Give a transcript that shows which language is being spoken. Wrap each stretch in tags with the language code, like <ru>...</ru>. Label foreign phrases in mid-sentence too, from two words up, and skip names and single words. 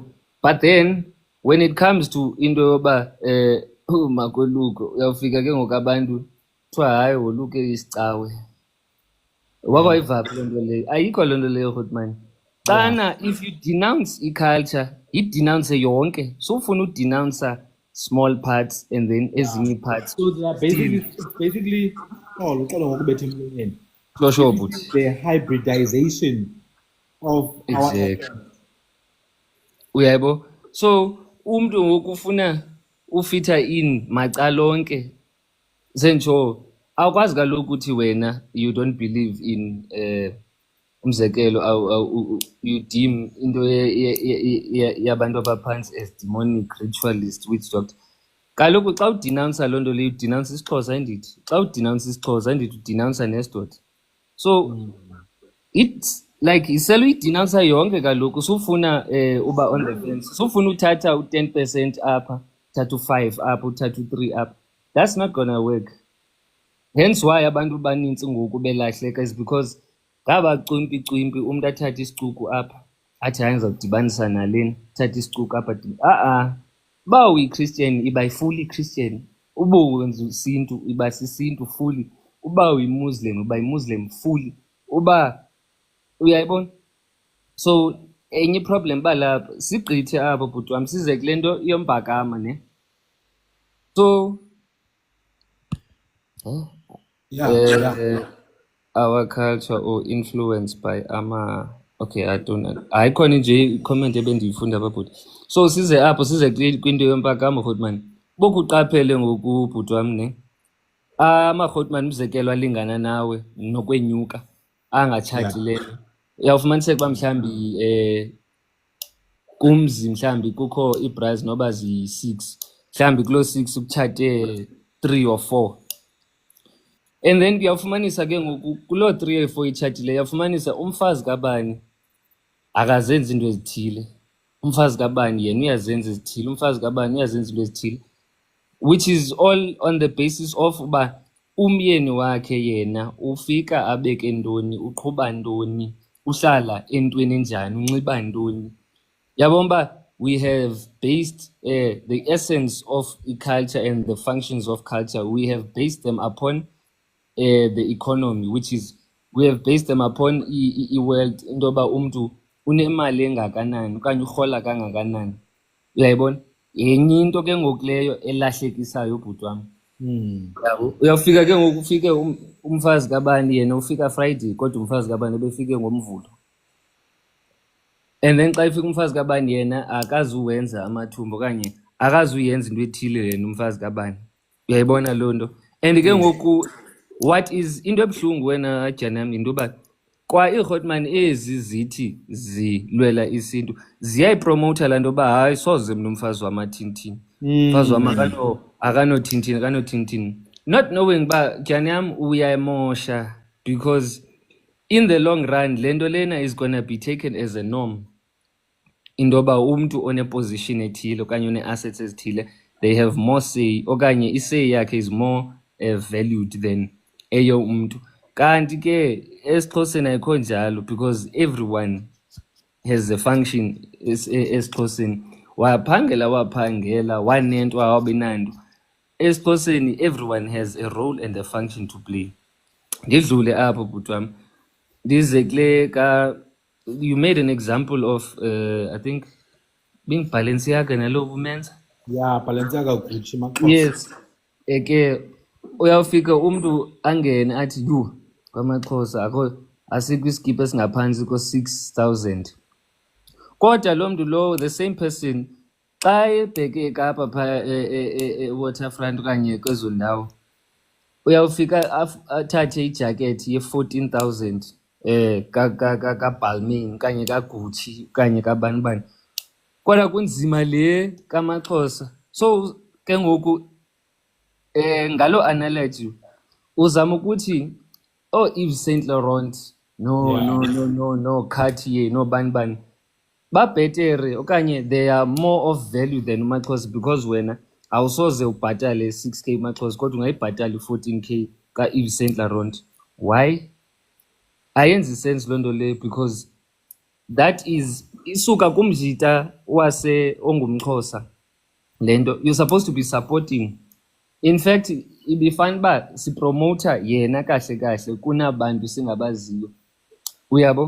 <en>But then when it comes to</en> <xh>into yoba makoluko, uyawufika ke ngoku abantu kuthiwa hayi woluke isicawe. Wakwayivaphi loo nto leyo? Ayikho loo nto leyo Rhotmani.</xh> <en>Xana if you denounce i-culture,</en> <xh>idenounce yonke.</xh> <en>So</en> <xh>ufuna udenouncer</xh> <en>small parts and then ezinye parts. So they are basically</en> <xh>uqala ngokubetha emlonyeni.</xh> <en>Sure, but The hybridization of exactly.</en> <xh>Uyabo. So umntu ngoku ufuna ufitha in macala onke. Sentsho awukwazi kaloku ukuthi wena</xh> <en>you don't believe in umzekelo you deem</en> <xh>into yabantu abaphantsi</xh> <en>as demonic, ritualist, witch doctor.</en> <xh>Kaloku xa udenounce loo nto leyo udenounce isiXhosa endithi. Xa udenounce isiXhosa endithi udenounce nesidoda.</xh> <en>So it's like</en> <xh>isele uyidenounce yonke kaloku sufuna uba</xh> <en>on the fence.</en> <xh>Sufuna uthatha u-10% apha, uthatha u-5 apha, uthatha u-3 apha.</xh> <en>That's not gonna work. Hence why</en> <xh>abantu banintsi ngoku belahleka</xh> <en>is because</en> <xh>ngaba cwimpi umntu athathe isicuku apha athi hayi ndizawudibanisa nalena, thatha isicuku apha. Uba uyi-Christian iba yi-fully Christian, uba wenza isintu iba sisintu fully, uba uyi-Muslim uba yi-Muslim fully, uba uyayibona. So enye iproblem uba lapha sigqithe apho bhuti wam size kule nto yombhakama ne.</xh> <en>So our culture or influenced by okay, I don't know.</en> <xh>Ayikhona nje i-comment ebendiyifunda apha bhuti. So size apho size kwinto yompakamo Rhotmani. Bokuqaphele ngoku bhuti wam ne. Ama-Rhotmani umzekelo alingana nawe nokwenyuka angatshatileyo. Uyawufumaniseka uba mhlawumbi kumzi mhlambi kukho ibras noba zi-6 mhlambi kuloo 6 kutshate 3 or 4</xh> <en>and then</en> <xh>kuyawufumanisa ke ngoku kuloo 3 or 4 itshatileyo yafumanisa umfazi kabani akazenzi into ezithile, umfazi kabani yena uyazenza ezithile, umfazi kabani uyazenza into ezithile,</xh> <en>which is all on the basis of</en> <xh>uba umyeni wakhe yena ufika abeke ntoni, uqhuba ntoni, uhlala entweni enjani, unxiba ntoni.</xh> <en>Yabona uba we have based the essence of culture and the functions of culture, we have based them upon the economy, which is we have based them upon i-wealth,</en> <xh>into yoba umntu unemali engakanani okanye urhola kangakanani. Uyayibona? Yenye into ke ngoku leyo elahlekisayo ubhuti wam. Yabo, uyawufika ke ngoku ufike umfazi kabani yena ufika Friday kodwa umfazi kabani ebefike ngomvulo.</xh> <en>And then</en> <xh>xa ifika umfazi kabani yena akazuwenza amathumbu okanye akazuyenza into ethile yena umfazi kabani. Uyayibona loo nto? And ke ngoku</xh> <en>what is</en> <xh>into ebuhlungu wena Janam into yoba kwa ii-hotman ezi zithi zilwela isintu ziyayipromowutha laa nto yoba hayi soze mna umfazi wamathintini, umfazi wam akanothintini.</xh> <en>Not knowing</en> <xh>uba Janam uyayimosha</xh> <en>because in the long run</en> <xh>le nto lena</xh> <en>is gonna be taken as a norm,</en> <xh>into yoba umntu oneposition ethile okanye one-assets ezithile</xh> <en>they have more say</en> <xh>okanye i-say yakhe</xh> <en>is more valued than</en> <xh>eyo umntu. Kanti ke esiXhoseni ayikho njalo</xh> <en>because everyone has a function</en> <xh>esiXhoseni. Waphangela wanento awabinanto.</xh> <en>EsiXhoseni everyone has a role and a function to play.</en> <xh>Ndidlule apho bhuti wam ndize kule ka</xh> <en>you made an example of I think being Balenciaga</en> <xh>nalo bumenza.</xh> <en>Yeah, Balenciaga Gucci maxhosa. Yes.</en> <xh>Ke uyawufika umntu angene athi yhu kwamaXhosa akho asikho iskipa esingaphansi ko-6,000 kodwa lo mntu lowo</xh> <en>the same person</en> <xh>xa ebheke eKapa phaa eWaterfront okanye kwezo ndawo uyawufika athathe ijakethi ye-14,000 kaBalmain okanye kaGucci okanye kabani kodwa kunzima le kamaXhosa. So ke ngoku ngalo analogy uzama ukuthi Yves Saint Laurent no Cartier no bani babhetere okanye</xh> <en>they are more of value than</en> <xh>umaXhosa because wena awusoze ubhatale 6k umaXhosa kodwa ungayibhatala 14k ka-Yves Saint Laurent. Why? Ayenzi sense loo nto leyo</xh> <en>because that is</en> <xh>isuka kumjita ongumXhosa le nto.</xh> <en>You're supposed to be supporting. In fact</en> <xh>ibifana uba sipromota yena kahle kunabantu singabaziyo, uyabo?</xh>